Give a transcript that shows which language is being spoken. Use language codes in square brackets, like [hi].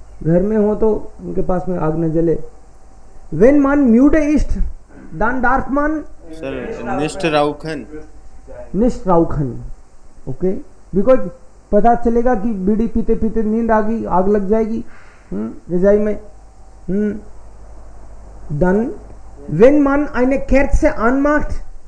[hi] घर में हो तो उनके पास में आग न जले. [de] Wenn man müde ist, dann darf man सर निष्ठ राउखन nicht rauchen. [hi] ओके, बिकॉज पता चलेगा कि बीड़ी पीते पीते नींद आ गई, आग लग जाएगी रजाई में. [de] Dann, wenn man eine Kerze anmacht,